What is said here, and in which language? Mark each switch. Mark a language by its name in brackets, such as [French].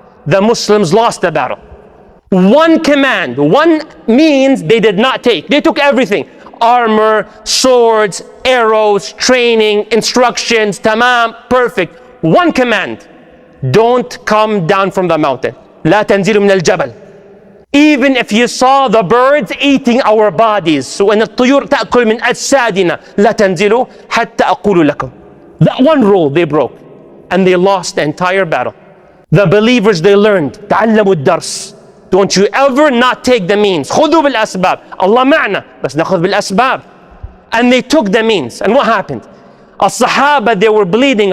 [English] The Muslims lost the battle. One command, one means they did not take. They took everything. Armor, swords, arrows, training, instructions, tamam, perfect. One command. Don't come down from the mountain. [Arabic] لا تنزلوا من الجبل. [English] Even if you saw the birds eating our bodies. So when [Arabic] الطيور تأكل من أجسادنا لا تنزلوا حتى أقول لكم. [English] That one rule they broke. And they lost the entire battle. The believers, they learned. [Arabic] تعلموا الدرس. [English] Don't you ever not take the means. [Arabic] خذوا بالأسباب. Allah معنا. بس نأخذ بالأسباب. [English] And they took the means. And what happened? الصحابة, they were bleeding.